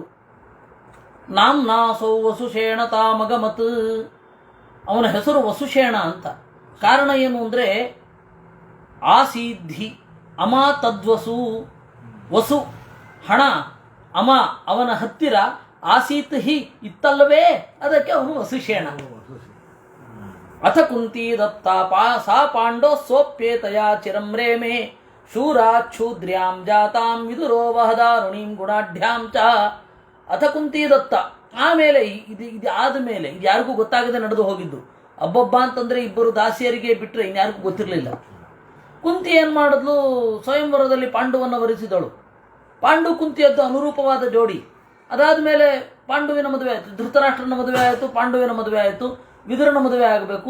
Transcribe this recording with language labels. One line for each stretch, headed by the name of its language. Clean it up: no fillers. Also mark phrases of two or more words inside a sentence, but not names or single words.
Sanskrit: नाम्नासौ वसुषेण तामगमत्,
Kannada: ಅವನ ಹೆಸರು ವಸುಷೇಣ ಅಂತ. ಕಾರಣ ಏನು ಅಂದರೆ
Sanskrit: आसीधि अम तद्वसु,
Kannada: ವಸು ಹಣ, ಅಮ ಅವನ ಹತ್ತಿರ,
Sanskrit: आसीत् हि
Kannada: ಇತ್ತಲ್ಲವೇ, ಅದಕ್ಕೆ ಅವನು ವಸುಷೇಣ.
Sanskrit: ಅಥ ಕುಂತಿ ದತ್ತ ಸಾ ಪಾಂಡೋ ಸೋಪ್ಯೇತಯ ಚಿರಂ ರೇಮೆ ಶೂರಾಚ್ಛೂದ್ರ್ಯಾಂ ಜಾತಾಂ ವಿದುರೋ ವಹದಾರುಣೀಂ ಗುಣಾಢ್ಯಾಂ ಚ. अथ कुन्ति दत्त,
Kannada: ಆಮೇಲೆ ಇದು ಆದ ಮೇಲೆ ಇದು ಯಾರಿಗೂ ಗೊತ್ತಾಗದೆ ನಡೆದು ಹೋಗಿದ್ದು. ಅಬ್ಬಬ್ಬ ಅಂತಂದ್ರೆ ಇಬ್ಬರು ದಾಸಿಯರಿಗೆ ಬಿಟ್ಟರೆ ಇನ್ಯಾರಿಗೂ ಗೊತ್ತಿರಲಿಲ್ಲ. ಕುಂತಿ ಏನು ಮಾಡಿದ್ಲು, ಸ್ವಯಂವರದಲ್ಲಿ ಪಾಂಡುವನ್ನು ವರಿಸಿದಳು. ಪಾಂಡು ಕುಂತಿಯದ್ದು ಅನುರೂಪವಾದ ಜೋಡಿ. ಅದಾದ ಮೇಲೆ ಪಾಂಡುವಿನ ಮದುವೆ ಆಯಿತು, ಧೃತರಾಷ್ಟ್ರನ ಮದುವೆ ಆಯಿತು, ಪಾಂಡುವಿನ ಮದುವೆ ಆಯಿತು, ವಿದುರನ ಮದುವೆ ಆಗಬೇಕು.